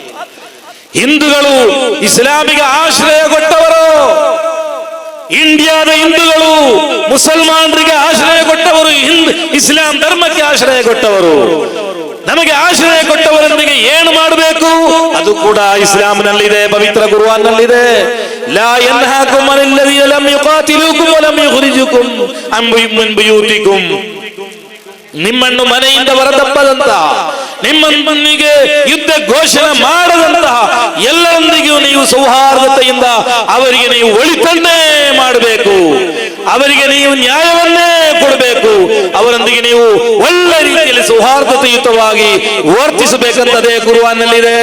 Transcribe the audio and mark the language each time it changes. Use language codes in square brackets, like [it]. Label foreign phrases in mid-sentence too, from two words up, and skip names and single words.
[kn] ಹಿಂದೂಗಳು ಇಸ್ಲಾಮಿಗೆ ಆಶ್ರಯ ಕೊಟ್ಟವರು, ಇಂಡಿಯಾದ ಹಿಂದೂಗಳು ಮುಸಲ್ಮಾನರಿಗೆ ಆಶ್ರಯ ಕೊಟ್ಟವರು, ಇಸ್ಲಾಂ ಧರ್ಮಕ್ಕೆ ಆಶ್ರಯ ಕೊಟ್ಟವರು. ನಮಗೆ ಆಶ್ರಯ ಕೊಟ್ಟವರೊಂದಿಗೆ ಏನು ಮಾಡಬೇಕು ಅದು ಕೂಡ ಇಸ್ಲಾಂನಲ್ಲಿದೆ, ಪವಿತ್ರ ಕುರ್ಆನ್ನಲ್ಲಿದೆ. [ar] لا ينهاكم عن الذين لا لم يقاتلوكم ولم يخرجوكم من بيوتكم. [kn] ನಿಮ್ಮನ್ನು ಮನೆಯಿಂದ ಹೊರದಪ್ಪದಂತ, ನಿಮ್ಮೊಂದಿಗೆ ಯುದ್ಧ ಘೋಷಣೆ ಮಾಡದಂತಹ ಎಲ್ಲರೊಂದಿಗೂ ನೀವು ಸೌಹಾರ್ದತೆಯಿಂದ ಅವರಿಗೆ ನೀವು ಒಳಿತನ್ನೇ ಮಾಡಬೇಕು, ಅವರಿಗೆ ನೀವು ನ್ಯಾಯವನ್ನೇ ಕೊಡಬೇಕು, ಅವರೊಂದಿಗೆ ನೀವು ಒಳ್ಳೆ ರೀತಿಯಲ್ಲಿ ಸೌಹಾರ್ದತೆಯುತವಾಗಿ ವರ್ತಿಸಬೇಕಂತದೇ ಕುರ್ಆನ್ನಲ್ಲಿದೆ.